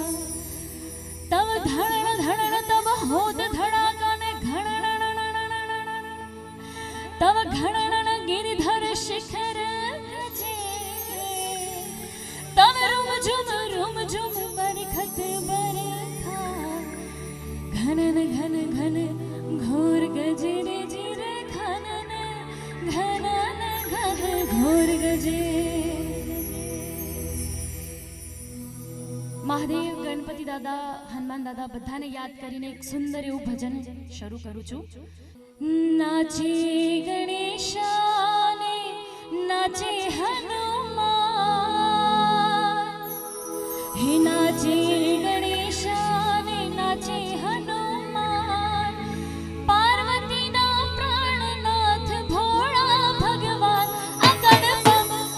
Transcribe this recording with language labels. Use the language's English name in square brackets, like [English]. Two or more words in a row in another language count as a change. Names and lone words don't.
[Hindi] तब धड़न धड़न तब होद धड़ाका ने घड़न, तब घड़न गिरधर शिखर रुम झुम बरखत बरखा. घनन घन घन घोर गजरे जिरे घनन घनन घन घोर गजे. [Gujarati] મહાદેવ, ગણપતિ દાદા, હનુમાન દાદા બધાને યાદ કરીને એક સુંદર એવું ભજન શરૂ કરું છું. નાચે ગણેશાને નાચે હનુમાન, હે નાચે ગણેશા ને નાચે હનુમાન પાર્વતીના પ્રાણનાથ ભોળા ભગવાન અકડ બમ